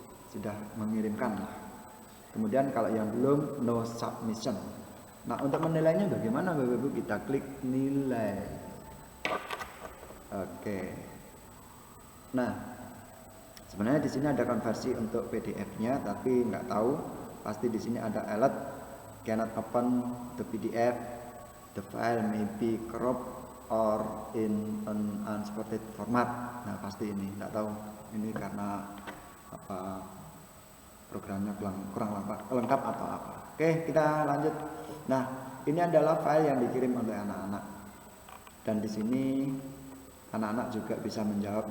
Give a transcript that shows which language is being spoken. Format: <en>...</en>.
<id>Sudah mengirimkan. Kemudian kalau yang belum,</id> <en>no submission.</en> <id>Nah, untuk menilainya bagaimana Bapak Ibu? Kita klik nilai. Oke. Nah, sebenarnya di sini ada konversi untuk PDF-nya, tapi nggak tahu. Pasti di sini ada alert</id> <en>cannot open the PDF. The file may be cropped or in an unsported format.</en> <id>Nah, pasti ini nggak tahu. Ini karena apa? Programnya kurang lengkap atau apa. Oke, kita lanjut. Nah, ini adalah file yang dikirim oleh anak-anak. Dan di sini anak-anak juga bisa menjawab.</id>